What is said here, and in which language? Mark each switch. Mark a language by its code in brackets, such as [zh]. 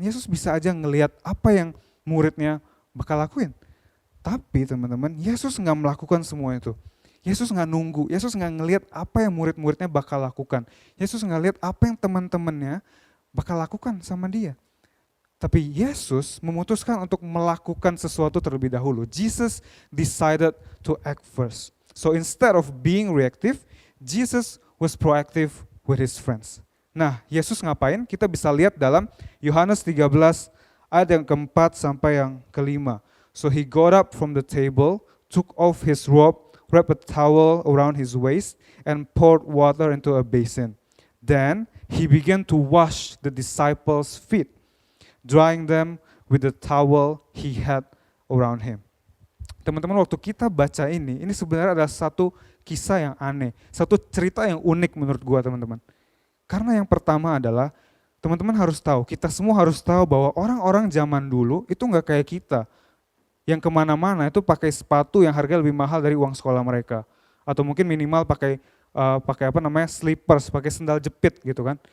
[id] Yesus bisa aja ngelihat apa yang muridnya bakal lakuin. Tapi teman-teman, Yesus nggak melakukan semua itu. Yesus nggak nunggu, Yesus nggak ngelihat apa yang murid-muridnya bakal lakukan. Yesus nggak lihat apa yang teman-temannya bakal lakukan sama dia. Tapi Yesus memutuskan untuk melakukan sesuatu terlebih dahulu. [en] Jesus decided to act first. So instead of being reactive, Jesus was proactive with his friends. [id] Nah, Yesus ngapain? Kita bisa lihat dalam Yohanes 13 ayat yang keempat sampai yang kelima. [en] So he got up from the table, took off his robe, wrapped a towel around his waist, and poured water into a basin. Then he began to wash the disciples' feet, drying them with the towel he had around him. [id] Teman-teman, waktu kita baca ini sebenarnya ada satu kisah yang aneh, satu cerita yang unik menurut gua, teman-teman. Karena yang pertama adalah, teman-teman harus tahu, kita semua harus tahu bahwa orang-orang zaman dulu itu nggak kayak kita, yang kemana-mana itu pakai sepatu yang harganya lebih mahal dari uang sekolah mereka, atau mungkin minimal pakai slippers, pakai sendal jepit gitu kan.